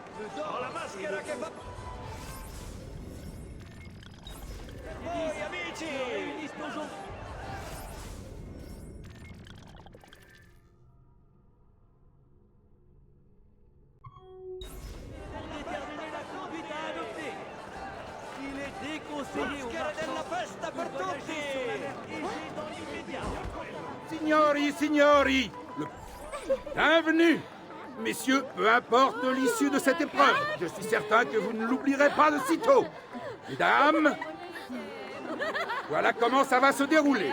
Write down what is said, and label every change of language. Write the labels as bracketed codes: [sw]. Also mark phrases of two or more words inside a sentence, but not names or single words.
[it] Ho la maschera che fa... Voi amici! [fr] Déterminer la conduite à adopter. Il est déconseillé aux [it] Maschera della [fr] marchands [it] festa per [fr] de voyager [it] tutti! [fr] sur la mer Égée dans l'immédiat. [it] Signori, signori, [fr] bienvenue. Messieurs, peu importe l'issue de cette épreuve, je suis certain que vous ne l'oublierez pas de sitôt. Mesdames, voilà comment ça va se dérouler.